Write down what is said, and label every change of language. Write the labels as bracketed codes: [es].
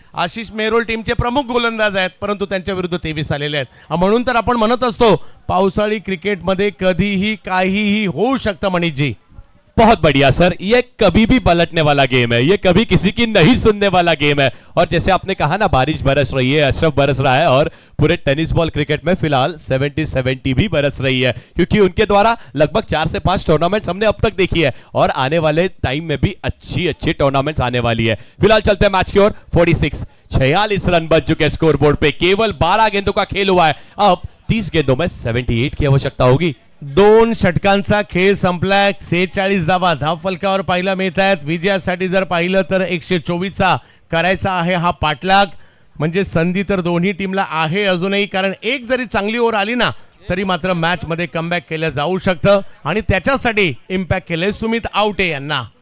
[mr] आशिष मेहरोल टीमचे प्रमुख गोलंदाज आहेत, परंतु त्यांच्या विरुद्ध 23 आलेले आहेत, म्हणून तर आपण म्हणत असतो पावसाळी क्रिकेटमध्ये कधीही काहीही होऊ शकतं मनीषजी। [hi] बहुत बढ़िया सर, ये कभी भी पलटने वाला गेम है, ये कभी किसी की नहीं सुनने वाला गेम है। और जैसे आपने कहा ना, बारिश बरस रही है, अशरफ बरस रहा है, और पूरे टेनिस बॉल क्रिकेट में फिलहाल 70-70 भी बरस रही है, क्योंकि उनके द्वारा लगभग 4 से 5 टूर्नामेंट्स हमने अब तक देखी है, और आने वाले टाइम में भी अच्छी अच्छी टूर्नामेंट्स आने वाली है। फिलहाल चलते हैं मैच की ओर। 46 रन बच चुके स्कोर बोर्ड पे, केवल 12 गेंदों का खेल हुआ है। अब 30 गेंदों में 78 की आवश्यकता होगी। [mr] 2 षटकांचा खेळ संपलाय, 46 धावा धाव फलकावर पाहायला मिळत आहेत। विजयासाठी जर पाहिलं तर 124चा करायचा आहे हा पाठलाग, म्हणजे संधी तर दोन्ही टीमला आहे अजूनही, कारण एक जरी चांगली ओव्हर आली ना तरी मात्र मॅच मध्ये कमबॅक केलं जाऊ शकतं, आणि त्याच्यासाठी इम्पॅक्ट केलंय सुमित आवटे यांना।